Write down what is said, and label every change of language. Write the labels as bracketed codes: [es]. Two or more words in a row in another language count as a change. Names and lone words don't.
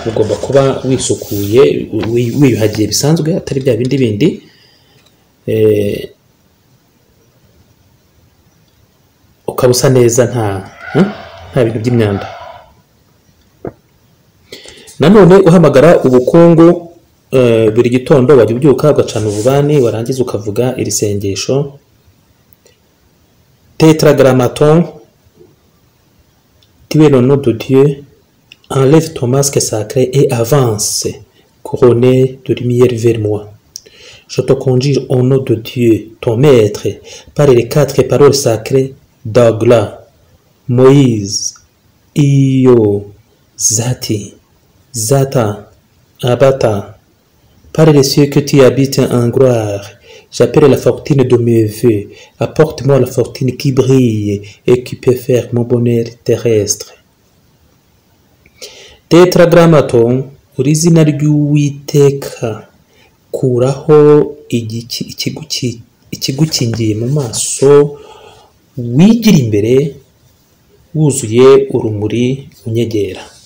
[rw] Ugomba kuba wisukuye, wiyuhagiye bisanzwe, atari bya bindi ukaba usa neza, nta bintu by'imyanda. Nanone uhamagara ubukungu buri gitondo wajya ubyuka ugacana ububani warangiza ukavuga iri sengesho. [fr] Tétragrammaton, tu es le nom de Dieu, enlève ton masque sacré et avance, couronné de lumière vers moi. Je te conjure au nom de Dieu, ton maître, par les 4 paroles sacrées d'Agla, Moïse, Io, Zati, Zata, Abata, par les cieux que tu habites en gloire. J'appelle la fortune de mes voeux. Apporte-moi la fortune qui brille et qui peut faire mon bonheur terrestre. [rw] Tetragrammaton, uri izina ry'Uwiteka, kuraho ikigukingiye mu maso, wigira imbere wuzuye urumuri unyegera.